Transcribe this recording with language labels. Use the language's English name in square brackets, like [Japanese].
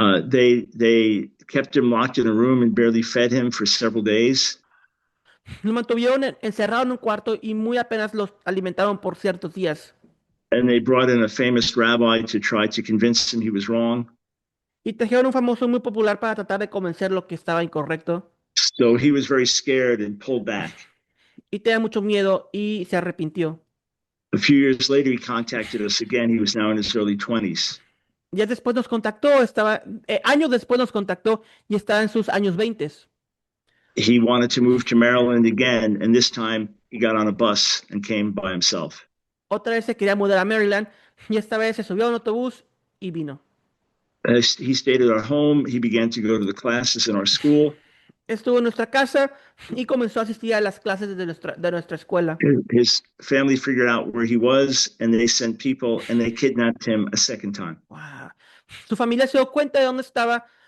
[English] They kept him locked in a room and barely fed him for several days. [Spanish] Lo mantuvieron encerrado en un cuarto y muy apenas los alimentaron por ciertos días. [English] And they brought in a famous rabbi to try to convince him he was wrong. [Spanish] Y trajeron un famoso muy popular para tratar de convencerlo que estaba incorrecto. [English] So he was very scared and pulled back. [Spanish] Y tenía mucho miedo y se arrepintió. [English] A few years later, he contacted us again. He was now in his early 20s. [Spanish] Ya después nos contactó, años después nos contactó y estaba en sus años 20. [English] He wanted to move to Maryland again, and this time he got on a bus and came by himself. [Spanish] Otra vez se quería mudar a Maryland y esta vez se subió a un autobús y vino. [English] He stayed at our home. He began to go to the classes in our school. [Spanish] Estuvo en nuestra casa y comenzó a asistir a las clases de nuestra escuela. [English] His family figured out where he was, and they sent people, and they kidnapped him a second time. Wow. [Spanish] Su familia se dio cuenta de dónde estaba.